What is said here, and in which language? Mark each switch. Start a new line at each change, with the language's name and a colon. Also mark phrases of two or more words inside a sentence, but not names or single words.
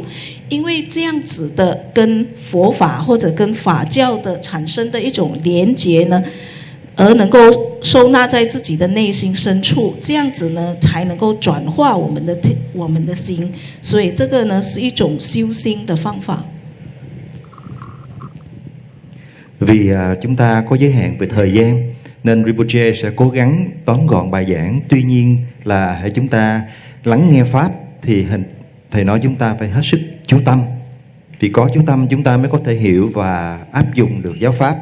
Chinese: 因为这样子的跟佛法或者跟法教的产生的一种连结呢，而能够收纳在自己的内心深处，这样子呢才能够转化我们的心。所以这个呢是一种修心的方法。
Vietnamese: Vì chúng ta có giới hạn về thời gian nên Rinpoche sẽ cố gắng tóm gọn bài giảng. Tuy nhiên là hãy chúng ta lắng nghe Pháp thì Thầy nói chúng ta phải hết sức chú tâm. Vì có chú tâm chúng ta mới có thể hiểu và áp dụng được giáo Pháp.